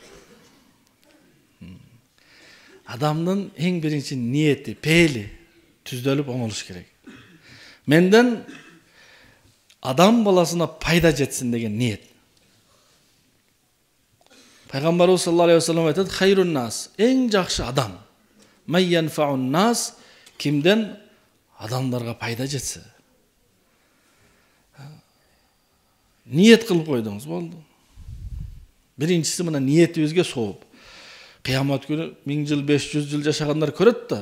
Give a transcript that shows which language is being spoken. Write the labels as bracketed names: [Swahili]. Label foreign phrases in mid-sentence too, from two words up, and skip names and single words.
[Kyrgyz] Адамдын эң биринчи ниети, пейли түздөлүп оңолуш керек. Менден адам баласына пайда жетсин деген ниет. Пайгамбарыбыз [Arabic] صلى الله عليه وسلم [Kyrgyz] айтат, [Arabic] خير الناس, [Kyrgyz] эң жакшы адам. [Arabic] من ينفع الناس, [Kyrgyz] кимден адамдарга пайда жетсе. Ниет кылып койдуңуз, болду. Биринчиси мына ниетибизге сооп. Кыямат күнү 1000 жыл, 500 жыл жашагандар көрөт да.